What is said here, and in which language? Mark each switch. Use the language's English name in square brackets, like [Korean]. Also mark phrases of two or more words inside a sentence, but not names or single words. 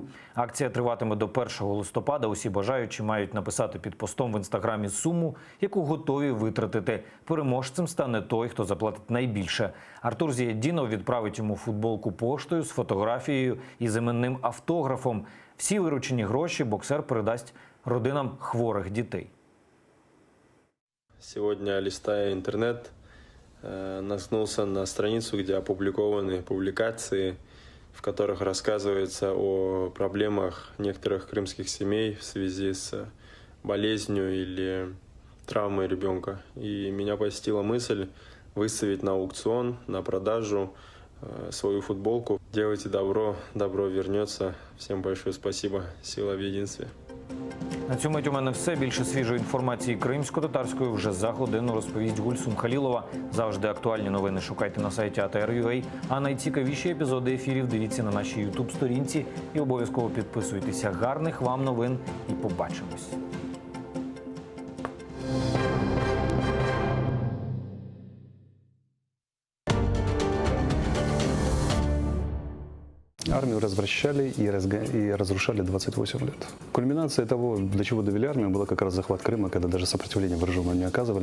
[Ukrainian] Акція триватиме до 1 листопада. Усі бажаючі мають написати під постом в інстаграмі суму, яку готові витратити. Переможцем стане той, хто заплатить найбільше. Артур Зієддінов відправить йому футболку поштою з фотографією і з іменним автографом. Всі виручені гроші боксер передасть родинам хворих дітей. [Russian] Сегодня, листая интернет, наткнулся на страницу, где опубликованы публикации, в которых рассказывается о проблемах некоторых крымских семей в связи с болезнью или травмой ребенка. И меня посетила мысль выставить на аукцион, на продажу свою футболку. Делайте добро, добро вернется. Всем большое спасибо. Сила в единстве. [Ukrainian] На цю мить у мене все. Більше свіжої інформації кримсько-татарської вже за годину розповість Гульсум Халілова. Завжди актуальні новини шукайте на сайті ATR.ua, а найцікавіші епізоди ефірів дивіться на нашій YouTube-сторінці і обов'язково підписуйтеся. Гарних вам новин і побачимось. [Russian] Армию развращали и разрушали 28 лет. Кульминация того, для чего довели армию, была как раз захват Крыма, когда даже сопротивление вооруженного не оказывали.